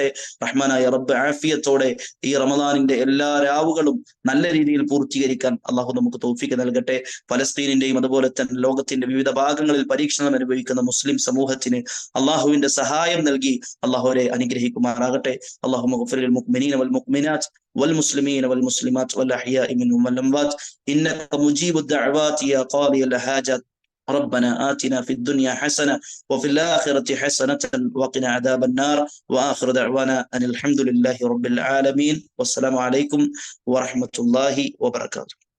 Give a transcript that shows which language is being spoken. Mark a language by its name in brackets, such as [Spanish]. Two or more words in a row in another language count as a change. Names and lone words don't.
[Malayalam] റഹ്മാനായ റബ്ബ് ആഫിയത്തോടെ ഈ റമദാനിന്റെ എല്ലാ രാവുകളും നല്ല രീതിയിൽ പൂർത്തീകരിക്കാൻ അള്ളാഹു നമുക്ക് തൗഫീഖ് നൽകട്ടെ. ഫലസ്തീനിന്റെയും അതുപോലെ തന്നെ ലോകത്തിന്റെ വിവിധ ഭാഗങ്ങളിൽ പരീക്ഷണം അനുഭവിക്കുന്ന മുസ്ലിം സമൂഹത്തിന് അള്ളാഹുവിന്റെ സഹായം നൽകി അള്ളാഹുവരെ അനുഗ്രഹിക്കുമാറാകട്ടെ. [Arabic] اللهم اغفر للمؤمنين والمؤمنات والمسلمين والمسلمات والأحياء منهم والأموات إنك مجيب الدعوات يا قاضي الحاجات. ربنا آتنا في الدنيا حسنة وفي الآخرة حسنة وقنا عذاب النار. وآخر دعوانا أن الحمد لله رب العالمين والسلام عليكم ورحمة الله وبركاته.